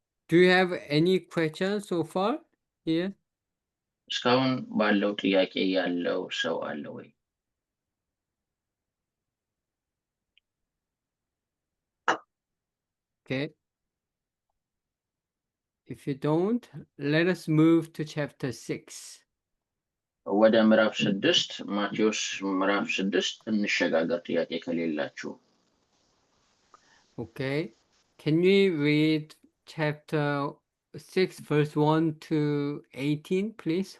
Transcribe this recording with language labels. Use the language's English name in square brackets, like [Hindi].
[English] Do you have any questions so far here? [Amharic] እስካሁን ባለው ጥያቄ ያለው ሰው አለ ወይ? [English] Okay. If you don't, let us move to chapter 6. [Amharic] ወደ ምዕራፍ 6 ማቴዎስ ምዕራፍ 6 እንሸጋገር ጥያቄ ከሌላችሁ። [English] Okay. Can we read chapter 6 verse 1 to 18, please?